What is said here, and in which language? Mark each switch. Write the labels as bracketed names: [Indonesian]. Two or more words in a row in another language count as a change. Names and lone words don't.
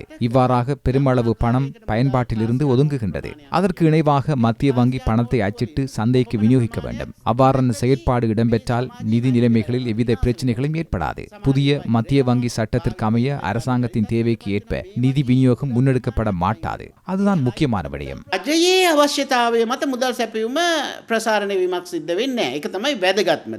[Tamil] இவ்வாறாக பெருமளவு பணம் பயன்பாட்டிலிருந்து ஒதுங்குகின்றது. அதற்கு இணைவாக மத்திய வங்கி பணத்தை அச்சிட்டு சந்தைக்கு விநியோகிக்க வேண்டும். அவ்வாறான செயற்பாடு இடம்பெற்றால் நிதி நிலைமைகளில் எவ்வித பிரச்சனைகளும் ஏற்படாது. புதிய மத்திய வங்கி சட்டத்திற்கு அமைய அரசாங்கத்தின் தேவைக்கு ஏற்ப நிதி விநியோகம் முன்னெடுக்கப்பட மாட்டாது. அதுதான் முக்கியமான விடயம். [Sinhala] අජයේ අවශ්‍යතාවය මත මුදල් සැපයුම ප්‍රසාරණය වීමක් සිද්ධ වෙන්නේ නැහැ. ඒක තමයි වැදගත්ම දේ.